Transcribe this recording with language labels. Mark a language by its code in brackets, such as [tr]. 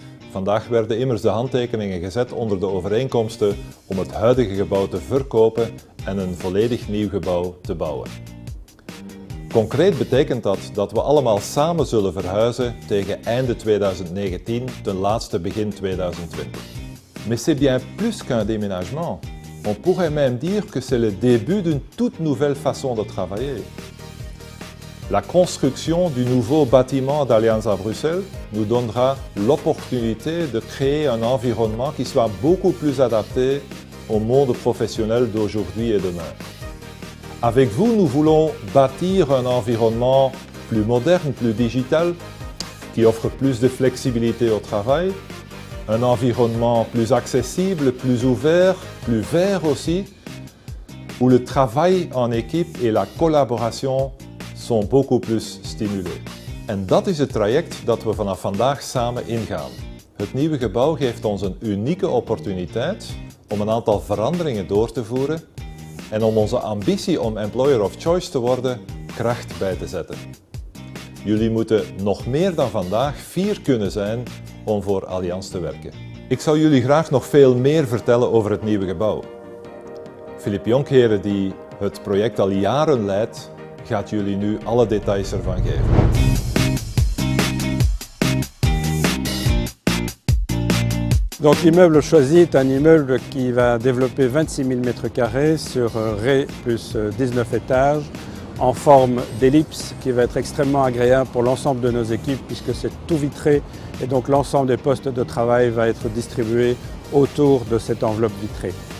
[nl] Vandaag werden immers de handtekeningen gezet onder de overeenkomsten om het huidige gebouw te verkopen en een volledig nieuw gebouw te bouwen. Concreet betekent dat dat we allemaal samen zullen verhuizen tegen einde 2019, ten laatste begin 2020. [fr] Mais c'est bien plus qu'un déménagement. On pourrait même dire que c'est le début d'une toute nouvelle façon de travailler. La construction du nouveau bâtiment d'Allianz à Bruxelles nous donnera l'opportunité de créer un environnement qui soit beaucoup plus adapté au monde professionnel d'aujourd'hui et demain. Avec vous, nous voulons bâtir un environnement plus moderne, plus digital, qui offre plus de flexibilité au travail, un environnement plus accessible, plus ouvert, plus vert aussi, où le travail en équipe et la collaboration sont beaucoup plus stimulés. [nl] En dat is het traject dat we vanaf vandaag samen ingaan. Het nieuwe gebouw geeft ons een unieke opportuniteit om een aantal veranderingen door te voeren en om onze ambitie om Employer of Choice te worden kracht bij te zetten. Jullie moeten nog meer dan vandaag fier kunnen zijn om voor Allianz te werken. Ik zou jullie graag nog veel meer vertellen over het nieuwe gebouw. Philippe Jonckheere, die het project al jaren leidt, gaat jullie nu alle details ervan geven. [fr] Donc l'immeuble choisi est un immeuble qui va développer 26 000 m² sur rez plus 19 étages en forme d'ellipse qui va être extrêmement agréable pour l'ensemble de nos équipes puisque c'est tout vitré et donc l'ensemble des postes de travail va être distribué autour de cette enveloppe vitrée.